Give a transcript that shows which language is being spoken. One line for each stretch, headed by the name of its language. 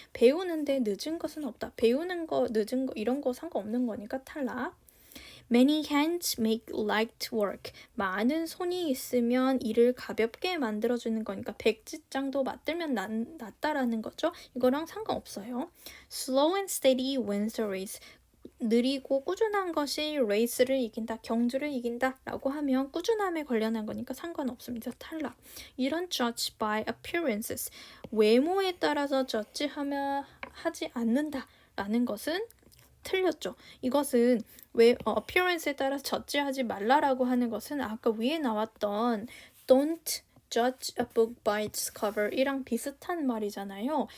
Korean: 배우는데 늦은 것은 없다. 배우는 거, 늦은 거 이런 거 상관없는 거니까 탈락.
English: Many hands make light work.
Korean: 많은 손이 있으면 일을 가볍게 만들어주는 거니까 백지장도 맞들면 낫다라는 거죠. 이거랑 상관없어요.
English: Slow and steady wins the race.
Korean: 느리고 꾸준한 것이 레이스를 이긴다, 경주를 이긴다 라고 하면 꾸준함에 관련한 거니까 상관없습니다. 탈락.
English: 이런 judge by appearances.
Korean: 외모에 따라서 하지 않는다 라는 것은 틀렸죠. 이것은 appearance에 따라 저지하지 말라라고 하는 것은 아까 위에 나왔던
English: don't judge a book by its cover
Korean: 이랑 비슷한 말이잖아요.